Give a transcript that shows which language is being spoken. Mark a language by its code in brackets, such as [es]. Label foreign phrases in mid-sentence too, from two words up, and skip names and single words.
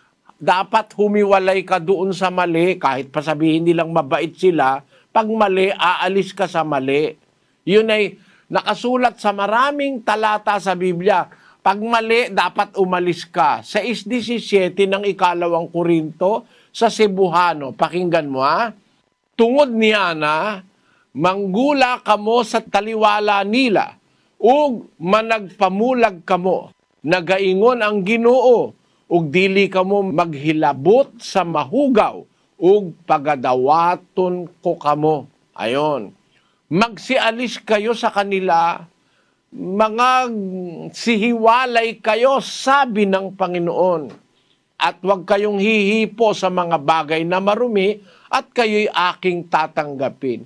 [tl] Dapat humiwalay ka doon sa mali, kahit pa sabihin nilang mabait sila, pag mali, aalis ka sa mali. Yun ay nakasulat sa maraming talata sa Biblia. Pag mali, dapat umalis ka. 6:17 ng 2 Korinto sa Cebuano. Pakinggan mo ha. [ceb] Tungod niya na, manggula kamo sa taliwala nila, ug managpamulag kamo, nagaingon ang Ginoo, ug dili kamo maghilabot sa mahugaw, ug pagadawaton ko kamo. [tl] Ayon. Magsialis kayo sa kanila, mga sihiwalay kayo, sabi ng Panginoon. At huwag kayong hihipo sa mga bagay na marumi, at kayo'y aking tatanggapin.